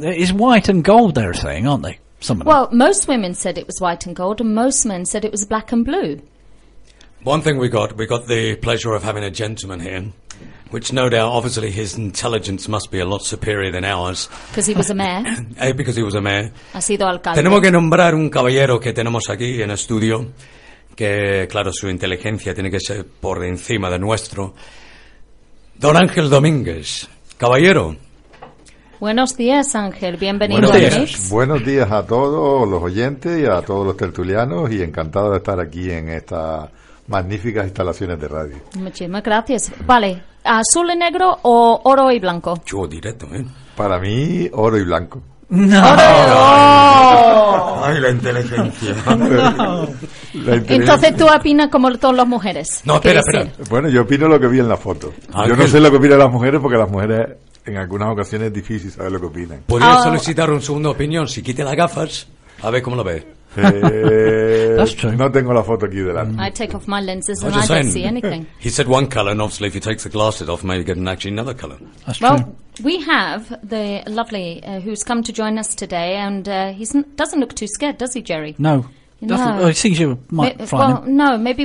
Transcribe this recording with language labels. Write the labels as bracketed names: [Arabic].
[English] It's white and gold, they're saying, aren't they? Well, most women said it was white and gold, and most men said it was black and blue. One thing we got the pleasure of having a gentleman here, which no doubt, obviously, his intelligence must be a lot superior than ours. Because he was a mayor. Because he was a mayor. [Spanish] Ha sido alcalde. Tenemos que nombrar un caballero que tenemos aquí en estudio, que, claro, su inteligencia tiene que ser por encima de nuestro. Don Ángel Domínguez, caballero. Buenos días, Ángel. Bienvenido. Buenos días. Buenos días a todos los oyentes y a todos los tertulianos, y encantado de estar aquí en esta... magníficas instalaciones de radio. Muchísimas gracias. Vale, ¿azul y negro o oro y blanco? Yo directo, ¿eh? Para mí, oro y blanco. ¡No! ¡Ay, la inteligencia! No. Entonces, ¿tú opinas como todas las mujeres? No, espera. Decir? Bueno, yo opino lo que vi en la foto. Yo no sé lo que opinan las mujeres porque las mujeres, en algunas ocasiones, es difícil saber lo que opinan. ¿Podría solicitar una segunda opinión? Si quite las gafas, a ver cómo lo ves. [English] That's true. [Spanish] No tengo la foto aquí delante. [English] I take off my lenses and I don't see anything. He said one colour, and obviously if he takes the glasses off, maybe get actually another colour. That's well, true. We have the lovely who's come to join us today, and he doesn't look too scared, does he, Jerry? No. Maybe